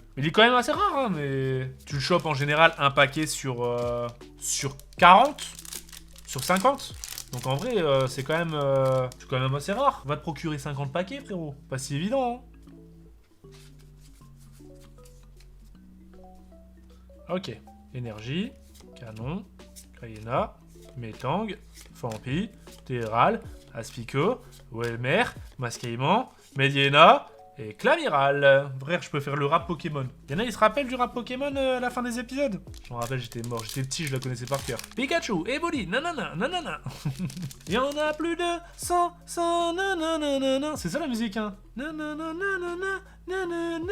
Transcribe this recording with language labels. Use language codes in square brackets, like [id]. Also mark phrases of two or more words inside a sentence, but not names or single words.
[fr] Mais il est quand même assez rare, hein, mais... Tu le chopes en général un paquet sur 40, sur 50. Donc en vrai, c'est quand même assez rare. Va te procurer 50 paquets, frérot. Pas si évident, hein. Ok. Énergie, Canon, Krayena, Metang, Fampi, Téral, Aspico, Welmer, Mascaïman, Mediena et Clamiral. Frère, je peux faire le rap Pokémon. Y'en a, ils se rappellent du rap Pokémon à la fin des épisodes? Je me rappelle, j'étais mort, j'étais petit, je la connaissais par cœur. Pikachu, Evoli, nanana, nanana. Y'en a plus de 100, nanana. C'est ça la musique, hein? Nanana, nanana.